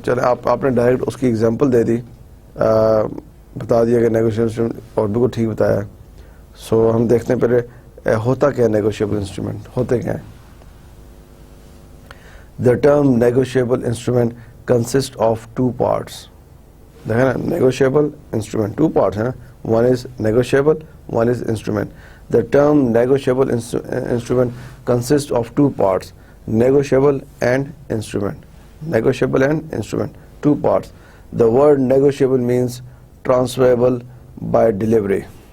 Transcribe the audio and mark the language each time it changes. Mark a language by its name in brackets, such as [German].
[Urdu] چلے آپ نے ڈائریکٹ اس کی ایگزامپل دے دی، بتا دیا کہ نیگوشیبل، اور بالکل ٹھیک بتایا. سو ہم دیکھتے ہیں پہلے ہوتا کیا ہے نیگوشیبل انسٹرومنٹ، ہوتے کیا ہیں. [English] The term negotiable instrument consist of 2 parts. [Urdu] دیکھیں نا، نیگوشیبل انسٹرومنٹ 2 parts ہیں نا، [English] one is negotiable, one is instrument. The term negotiable instrument consists of 2 parts, negotiable and instrument. Negotiable and instrument, 2 parts. The word negotiable means transferable by delivery.